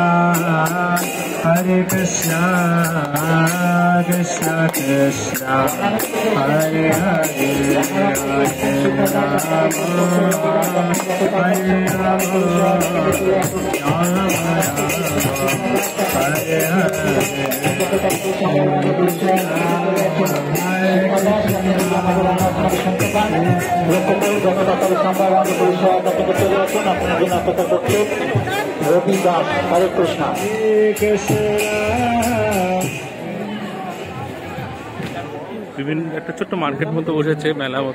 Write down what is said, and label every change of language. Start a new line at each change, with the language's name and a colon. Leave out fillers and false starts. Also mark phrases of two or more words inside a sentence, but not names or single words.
Sanskrit: Hare Krishna, Krishna Krishna, Hare Hare, Hare Rama, Hare Rama, Rama Rama, Hare Hare,
Bangla: রবি দাস, হরে কৃষ্ণ। বিভিন্ন একটা ছোট্ট মার্কেট মতো বসেছে, মেলা মতো।